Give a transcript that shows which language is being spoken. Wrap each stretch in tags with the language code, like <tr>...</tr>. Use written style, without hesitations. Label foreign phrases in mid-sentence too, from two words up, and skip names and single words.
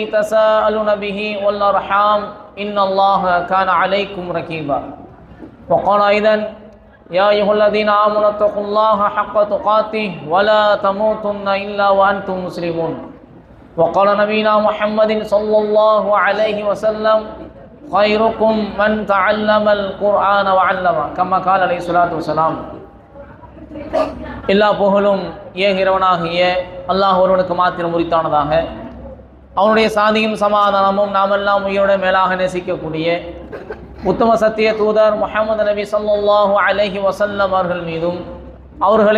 <ar>تساءلون به والأرحام إن الله كان عليكم رقيبا وقال أيضا يا أيها الذين آمنوا اتقوا الله حق تقاته ولا تموتن إلا وأنتم مسلمون وقال نبينا محمد صلى الله عليه وسلم خيركم من تعلم القرآن وعلمه كما قال عليه الصلاة والسلام.</ar> <ta>எல்லா புகழும் ஏகிறவனாகிய அல்லாஹ் ஒருவனுக்கு மாத்திரம் உரித்தானதாக, அவனுடைய சாந்தியும் சமாதானமும் நாமெல்லாம் உயிரோட மேலாக நேசிக்கக்கூடிய உத்தம சத்திய தூதர் முஹம்மது நபி</ta> <ar>صلى الله عليه وسلم</ar> <ta>அவர்கள் மீதும், அவர்களை</ta>